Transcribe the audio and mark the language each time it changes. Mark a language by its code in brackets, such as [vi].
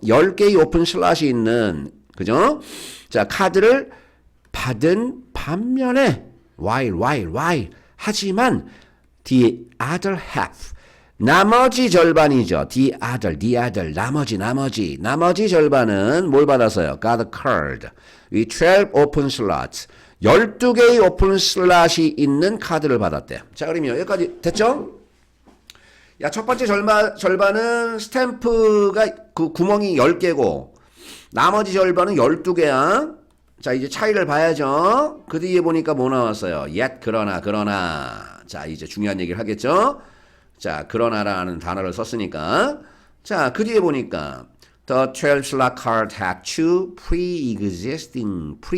[ko] 10개의 오픈 슬롯이 있는, 그죠? 자, 카드를 받은 반면에 [en] while [ko] 하지만 [en] the other half, [ko] 나머지 절반이죠. [en] the other, [ko] 나머지 절반은 뭘 받았어요? [en] got a card with 12 open slots. [ko] 12개의 오픈 슬롯이 있는 카드를 받았대. 자, 그러면 여기까지 됐죠? 야, 첫 번째 절반은 스탬프가 그 구멍이 10개고 나머지 절반은 12개야. 자, 이제 차이를 봐야죠. 그 뒤에 보니까 뭐 나왔어요? [en] yet, [ko] 그러나. 자, 이제 중요한 얘기를 하겠죠? 자, 그러나라는 단어를 썼으니까. 자, 그 뒤에 보니까 [en] the 12 slot card had two pre-existing.